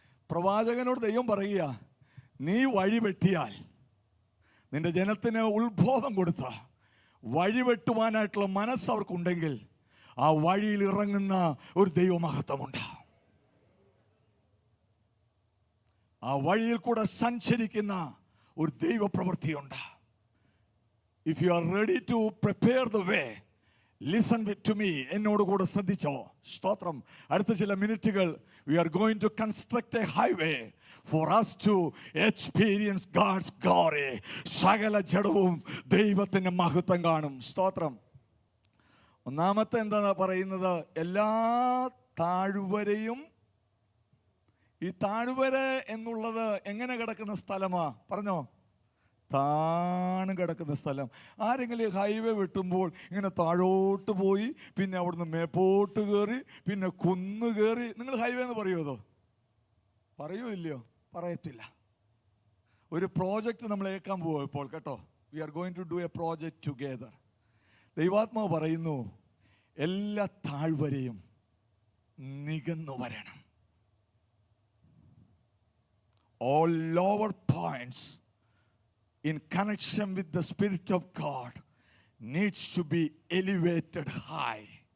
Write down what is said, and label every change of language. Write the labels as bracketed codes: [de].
[ml] പ്രവാചകനോട് ദൈവം പറയുക, നീ വഴി വെട്ടിയാൽ, നിന്റെ ജനത്തിന് ഉത്ബോധം കൊടുത്ത വഴി വെട്ടുവാനായിട്ടുള്ള മനസ്സ് അവർക്കുണ്ടെങ്കിൽ ആ വഴിയിൽ ഇറങ്ങുന്ന ഒരു ദൈവമഹത്വമുണ്ട്. ആ വഴിയിൽ കൂടെ സഞ്ചരിക്കുന്ന ഒരു ദൈവപ്രവൃത്തിയുണ്ട്. [en] If you are ready to prepare the way, listen to me. [ml] എന്നോട് കൂടെ ശ്രദ്ധിച്ചോ. സ്തോത്രം. അടുത്ത ചില മിനിറ്റുകൾ [en] we are going to construct a highway for us to experience God's glory. [ml] സകല ജഡവും ദൈവത്തിൻ്റെ മഹത്വം കാണും. സ്തോത്രം. ഒന്നാമത്തെ എന്താണ് പറയുന്നത്? എല്ലാ താഴ്വരയും. ഈ താഴ്വര എന്നുള്ളത് എങ്ങനെ കിടക്കുന്ന സ്ഥലമാ? പറഞ്ഞോ. താണു കിടക്കുന്ന സ്ഥലം. ആരെങ്കിലും ഹൈവേ വെട്ടുമ്പോൾ ഇങ്ങനെ താഴോട്ട് പോയി പിന്നെ അവിടുന്ന് മേപ്പോട്ട് കയറി പിന്നെ കുന്ന് കയറി നിങ്ങൾ ഹൈവേ എന്ന് പറയുമോ? പറയൂ ഇല്ലയോ? പറയത്തില്ല. ഒരു പ്രോജക്റ്റ് നമ്മൾ ഏൽക്കാൻ പോവുക ഇപ്പോൾ കേട്ടോ. [en] We are going to do a project together. [ml] ദൈവാത്മാവ് പറയുന്നു, എല്ലാ താഴ്വരയും നികന്നു വരണം. [en] All lower points in connection with the Spirit of God needs to be elevated high.